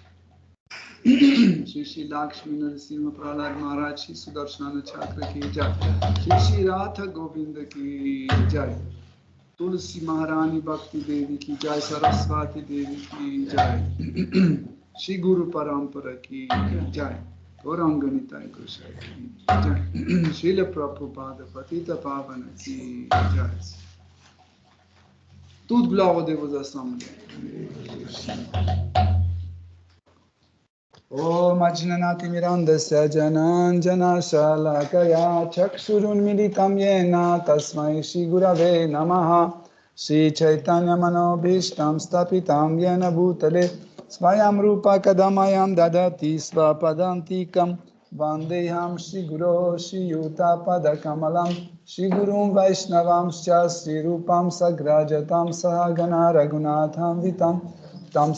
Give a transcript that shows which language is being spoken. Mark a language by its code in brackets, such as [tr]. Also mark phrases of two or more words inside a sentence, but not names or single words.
[hi] श्री श्री लक्ष्मी नरसिंह प्रह्लाद महाराज श्री सुदर्शन चक्र की जय, श्री श्री राधा गोविंद की जय, तुलसी महारानी भक्ति देवी की जय, सरस्वती देवी की जय, श्री गुरु परम्परा की जय, गौरांग निताई गोसाईं की जय, श्रील प्रभुपाद पतित पावन की जय. [fr] Toute gloire aux dévots assemblés. [sa] ॐ अज्ञानति मिरान्धस्य ज्ञानाञ्जन शलाकया चक्षुरुन्मीलितं येन तस्मै श्री गुरवे नमः श्री चैतन्य मनोऽभीष्टं स्थापितं येन भूतले स्वयं रूपः कदामह्यं ददाति स्वपदान्तिकम् वन्देऽहं श्री गुरु श्रीयुत पदकमलं श्री गुरुं वैष्णवांश्च श्री रूपं साग्रजातं सहगण रघुनाथ अन्वितं तं